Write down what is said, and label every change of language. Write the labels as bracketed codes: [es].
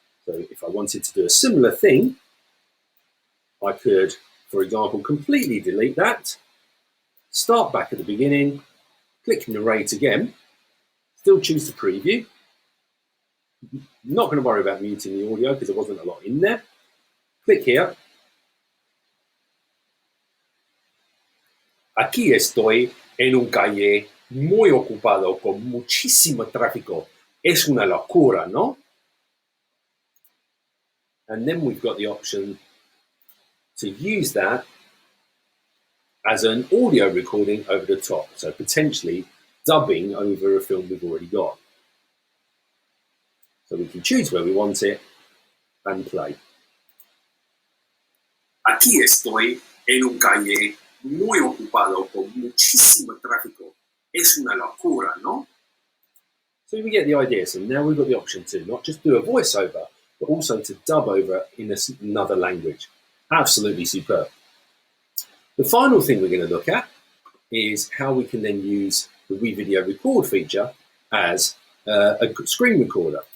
[en] So if I wanted to do a similar thing, I could, for example, completely delete that, start back at the beginning, click narrate again, still choose to preview. Not going to worry about muting the audio because there wasn't a lot in there. Click here. [es] Aquí estoy en un calle muy ocupado con muchísimo tráfico. Es una locura, ¿no? [en] And then we've got the option to use that as an audio recording over the top. So potentially dubbing over a film we've already got. So we can choose where we want it and play. [es] Aquí estoy en un calle muy ocupado con muchísimo tráfico. Es una locura, ¿no? [en] So we get the idea. So now we've got the option to not just do a voiceover, but also to dub over in another language. Absolutely superb. The final thing we're going to look at is how we can then use the WeVideo record feature as a screen recorder.